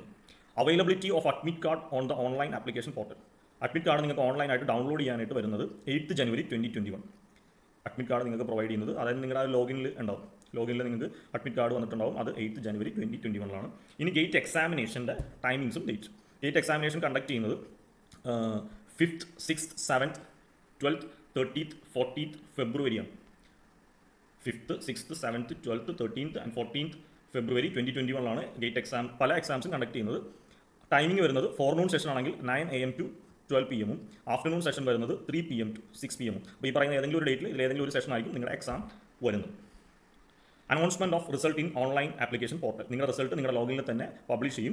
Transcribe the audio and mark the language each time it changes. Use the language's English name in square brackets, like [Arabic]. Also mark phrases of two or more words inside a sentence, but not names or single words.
[English] Availability of admit card on the online application portal. admit card [Malayalam] നിങ്ങൾക്ക് ഓൺലൈനായിട്ട് ഡൗൺലോഡ് ചെയ്യാനായിട്ട് വരുന്നത് 8th January 2021. [English] admit card [Malayalam] നിങ്ങൾക്ക് പ്രൊവൈഡ് ചെയ്യുന്നത്, അതായത് നിങ്ങളുടെ ആ ലോഗിനിൽ ഉണ്ടാവും. ലോഗിനിൽ നിങ്ങൾക്ക് [English] admit card [Malayalam] വന്നിട്ടുണ്ടാവും. അത് 8th January 2021 ഇനി ഗേറ്റ് എക്സാമിനേഷൻ്റെ ടൈമിങ്സും ഡേറ്റ്. [English] GATE examination conduct [Malayalam] ചെയ്യുന്നത് 5th, 6th, 7th, 12th, 13th, 14th February ആണ്. 5th, 6th, 7th, 12th, 13th and 14th February 2021 ഗേറ്റ് എക്സാം പല എക്സാംസും കണ്ടക്ട് ചെയ്യുന്നത്. ടൈമിംഗ് വരുന്നത് [English] forenoon session [Malayalam] ആണെങ്കിൽ 9 AM to 12 PM, [English] afternoon session [Malayalam] വരുന്നത് 3 PM to 6 PM. അപ്പോൾ ഈ പറയുന്ന ഏതെങ്കിലും ഒരു ഡേറ്റിൽ ഇതിൽ ഏതെങ്കിലും ഒരു സെഷൻ ആയിരിക്കും നിങ്ങളുടെ എക്സാം വരുന്നത്. [English] Announcement of result in online application portal. [Malayalam] നിങ്ങളുടെ റിസൾട്ട് നിങ്ങളുടെ ലോഗിനിൽ തന്നെ പബ്ലിഷ് ചെയ്യും.